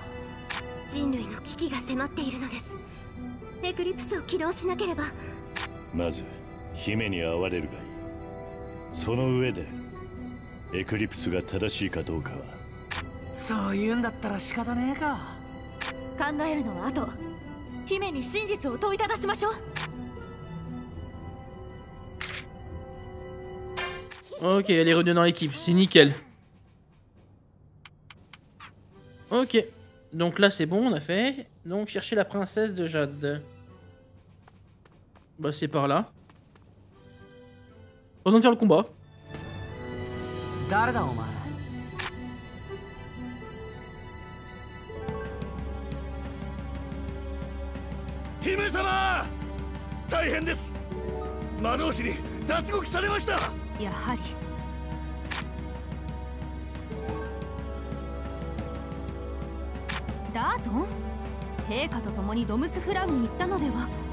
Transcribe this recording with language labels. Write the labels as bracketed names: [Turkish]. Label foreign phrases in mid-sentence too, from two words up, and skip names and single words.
[Japanese] 人類の危機が迫っているのです。エクリプスを起動しなければ。まず姫に会われるがいい。その上でエクリプスが正しいかどうかは。そういうんだったら仕方ねえか。考えるのは後。姫に真実を問いただしましょう。 [French] Ok, elle est revenue dans l'équipe, c'est nickel. Ok, donc là c'est bon, on a fait. Donc chercher la princesse de Jade. Bah c'est par là. Pas besoin de faire le combat. [Japanese] 誰だお前。姫様、大変です。魔導士に脱獄されました。やはりダートン、陛下と共にドムスフラウに行ったのでは。